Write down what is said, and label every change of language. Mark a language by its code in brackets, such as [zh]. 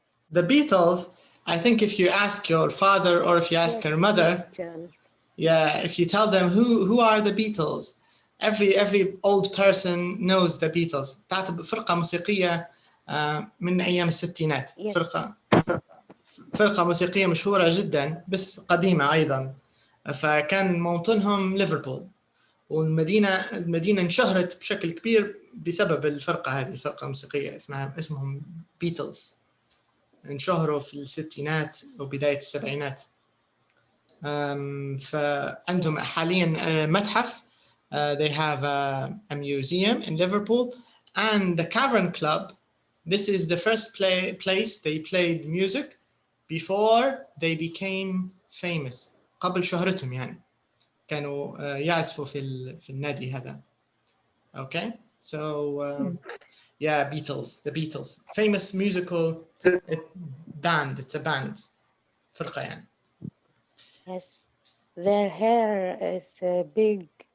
[en] The Beatles, I think if you ask your father or if you ask your mother, yeah, if you tell them who are the Beatles, every old person knows the Beatles. [ar] تعتبر فرقة موسيقية من أيام الستينات. فرقة موسيقية مشهورة جدا بس قديمة أيضا. فكان موطنهم ليفربول. والمدينة انشهرت بشكل كبير بسبب الفرقة هذه، الفرقة الموسيقية اسمهم بيتلز. انشهروا في الستينات وبداية السبعينات. فعندهم حاليا متحف. [en] They have a museum in Liverpool, and the Cavern Club. This is the first place they played music before they became famous. [ar] قبل شهرتهم يعني كانوا يعزفوا في النادي هذا. [en] Okay, so yeah, Beatles, the Beatles, famous musical band. It's a band. [ar] فرقة يعني. [en] Yes, their hair is big